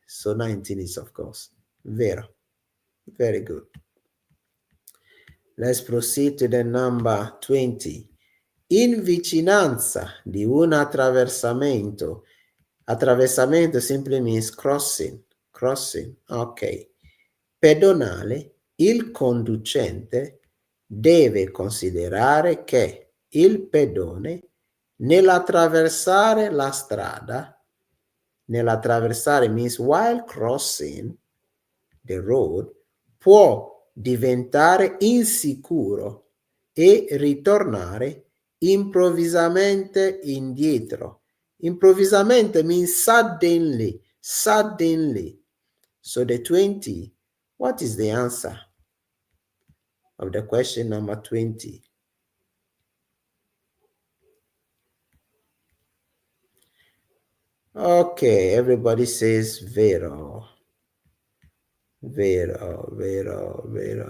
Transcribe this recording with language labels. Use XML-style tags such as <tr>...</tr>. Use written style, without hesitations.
<en>So 19 is, of course, vero. Very good. Let's proceed to the number 20.</en> <it>In vicinanza di un attraversamento.</it> <en>Attraversamento simply means crossing. Crossing, ok.</en> <it>Pedonale, il conducente deve considerare che il pedone nell'attraversare la strada, nell'attraversare</it> <en>means while crossing the road,</en> <it>può diventare insicuro e ritornare improvvisamente indietro.</it> <en>Improvvisamente means suddenly, suddenly. So the 20, what is the answer of the question number 20? Okay, everybody says vero. Vero, vero, vero.</en>